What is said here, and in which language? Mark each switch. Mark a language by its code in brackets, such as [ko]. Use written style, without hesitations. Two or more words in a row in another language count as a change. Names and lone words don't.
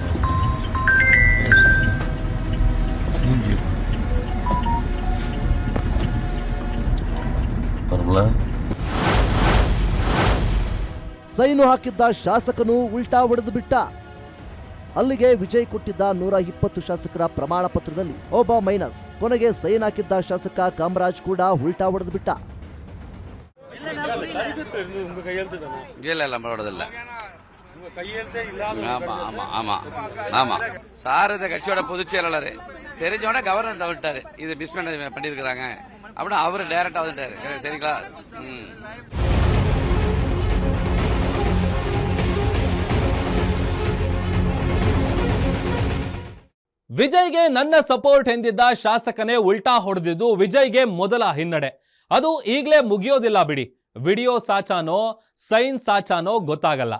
[kn] ಸೈನು ಹಾಕಿದ್ದ ಶಾಸಕನು ಉಲ್ಟಾ ಹೊಡೆದು ಬಿಟ್ಟ. ಅಲ್ಲಿಗೆ ವಿಜಯ್ ಕೊಟ್ಟಿದ್ದ 120 ಶಾಸಕರ ಪ್ರಮಾಣ ಪತ್ರದಲ್ಲಿ ಒಬ್ಬ ಮೈನಸ್. ಕೊನೆಗೆ ಸೈನ್ ಹಾಕಿದ್ದ ಶಾಸಕ ಕಾಮರಾಜ್ ಕೂಡ ಉಲ್ಟಾ ಹೊಡೆದು ಬಿಟ್ಟ. இல்ல ಮಾಡೋದಿಲ್ಲ. [ta] ஆமா ஆமா ஆமா ஆமா சார் இந்த கட்சியோட பொதுச் செயலாளர் தெரிஞ்சோட கவர்னர் வந்துட்டாரு, இது மிஸ் பண்ணிருக்காங்க அப்படின்னா அவரு டைரக்டா வந்துட்டாரு. சரிங்களா? [kn] ವಿಜಯ್ಗೆ ನನ್ನ ಸಪೋರ್ಟ್ ಎಂದಿದ್ದ ಶಾಸಕನೇ ಉಲ್ಟಾ ಹೊಡೆದಿದ್ದು ವಿಜಯ್ಗೆ ಮೊದಲ ಹಿನ್ನಡೆ. ಅದು ಈಗಲೇ ಮುಗಿಯೋದಿಲ್ಲ ಬಿಡಿ. ವಿಡಿಯೋ ಸಾಚಾನೋ ಸೈನ್ ಸಾಚಾನೋ ಗೊತ್ತಾಗಲ್ಲ.